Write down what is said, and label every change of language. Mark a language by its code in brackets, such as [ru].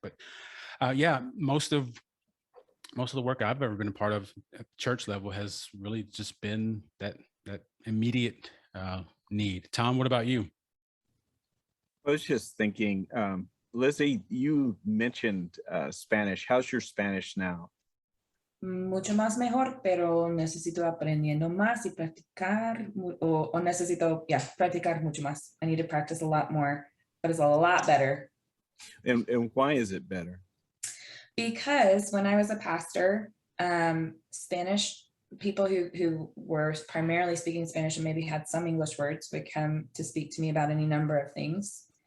[en] But yeah, most of the work I've ever been a part of at church level has really just been that immediate need. Tom, what about you? I was just thinking, Lizzie, you mentioned Spanish. How's your Spanish now? [es] mucho más mejor, pero necesito aprendiendo más y practicar, o necesito, yeah, practicar mucho más. [en] I need to practice a lot more, but it's a lot better. And why is it better? Because when I was a pastor, Spanish people who were primarily speaking Spanish and maybe had some English words would come to speak to me about any number of things.